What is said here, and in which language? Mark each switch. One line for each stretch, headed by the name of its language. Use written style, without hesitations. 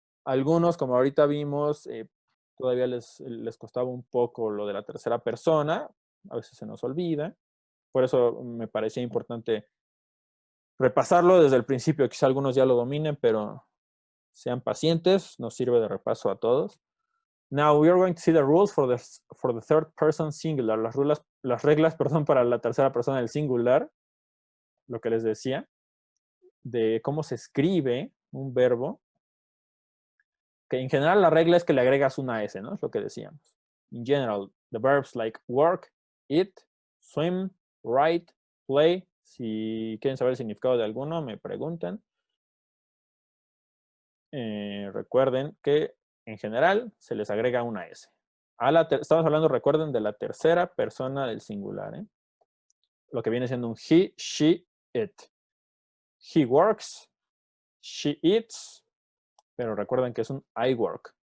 Spanish: Algunos, como ahorita vimos, todavía les costaba un poco lo de la tercera persona. A veces se nos olvida. Por eso me parecía importante repasarlo desde el principio. Quizá algunos ya lo dominen, pero sean pacientes. Nos sirve de repaso a todos.
English: Now we are going to see the rules for the third person singular.
Spanish: Las reglas, perdón, para la tercera persona del singular. Lo que les decía. De cómo se escribe un verbo. Que en general la regla es que le agregas una S, ¿no? Es lo que decíamos.
English: In general, the verbs like work, eat, swim, write, play.
Spanish: Si quieren saber el significado de alguno, me preguntan. Recuerden que en general se les agrega una S. Estamos hablando, recuerden, de la tercera persona del singular, ¿eh? Lo que viene siendo un he, she, it. He works, she eats, pero recuerden que es un I work.